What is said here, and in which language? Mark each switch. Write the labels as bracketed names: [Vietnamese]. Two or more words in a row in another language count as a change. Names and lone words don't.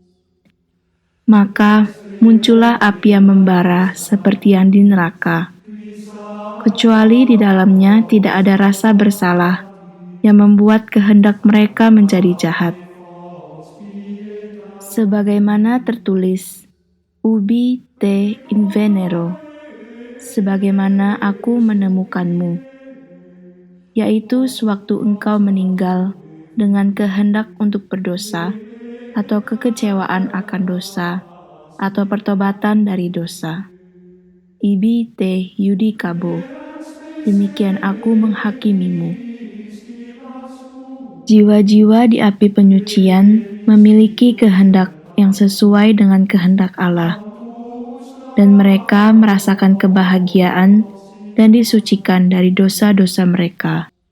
[Indonesian] Maka muncullah api yang membara seperti yang di neraka. Kecuali di dalamnya tidak ada rasa bersalah yang membuat kehendak mereka menjadi jahat. Sebagaimana tertulis, [Latin] Ubi te invenero, [Indonesian] sebagaimana aku menemukanmu, yaitu sewaktu engkau meninggal dengan kehendak untuk berdosa, atau kekecewaan akan dosa, atau pertobatan dari dosa. [Latin] Ibi te judicabo, [Indonesian] demikian aku menghakimimu. Jiwa-jiwa di api penyucian memiliki kehendak yang sesuai dengan kehendak Allah, dan mereka merasakan kebahagiaan dan disucikan dari dosa-dosa mereka.